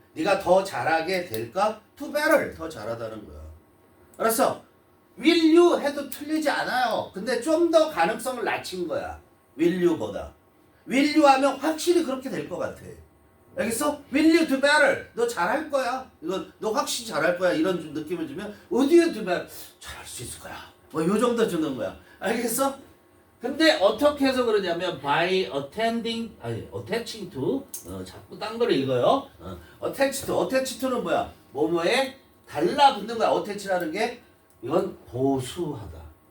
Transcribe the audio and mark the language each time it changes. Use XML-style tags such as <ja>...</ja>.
<ko>네가 더 잘하게 될까? To better. 더 잘하다는 거야. 알았어? will you 해도 틀리지 않아요. 근데 좀 더 가능성을 낮춘 거야. will you보다. will you 하면 확실히 그렇게 될 것 같아. 알겠어?</ko> <en>will you do better?</en> <ko>너 잘할 거야. 이건 너 확실히 잘할 거야. 이런 느낌을 주면</ko> <en>would you do better?</en> <ko>잘할 수 있을 거야. 뭐 요 정도 주는 거야. 알겠어? 근데 어떻게 해서 그러냐면</ko> <en>by attaching to</en> <ko>자꾸 딴 거를 읽어요. attach to는 뭐야? 뭐뭐에 달라붙는 거야. attach라는 게 이건 보수하다.</ko>